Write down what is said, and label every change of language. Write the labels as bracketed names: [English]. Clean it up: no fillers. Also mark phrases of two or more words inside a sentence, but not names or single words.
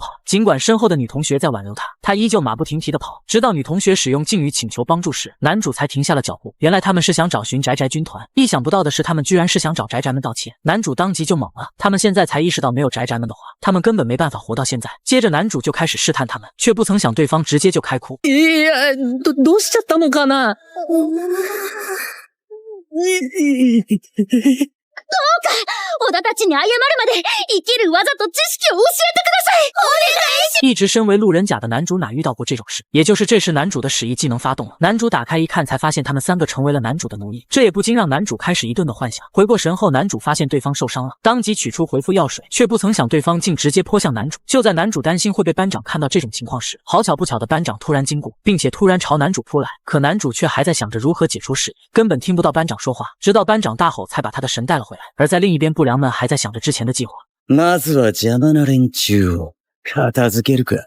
[Chinese] 尽管身后的女同学在挽留他，他依旧马不停蹄地跑，直到女同学使用敬语请求帮助时，男主才停下了脚步。原来他们是想找寻宅宅军团，意想不到的是他们居然是想找宅宅们道歉。男主当即就懵了，他们现在才意识到没有宅宅们的话，他们根本没办法活到现在。接着男主就开始试探他们，却不曾想对方直接就开哭。 [Japanese] いや、どうしちゃったのかな。どうか、小田たちに謝るまで生きる技と知識を教えてください。お願いします。 [Chinese] 一直身为路人甲的男主哪遇到过这种事？也就是这时男主的使役技能发动了，男主打开一看，才发现他们3个成为了男主的奴役，这也不禁让男主开始一顿的幻想。回过神后，男主发现对方受伤了，当即取出回复药水，却不曾想对方竟直接泼向男主。就在男主担心会被班长看到这种情况时，好巧不巧的班长突然经过，并且突然朝男主扑来，可男主却还在想着如何解除使役，根本听不到班长说话，直到班长大吼才把他的神带了回来。而在另一边，不良们还在想着之前的计划。 [Japanese] まずは邪魔な連中を片付けるか。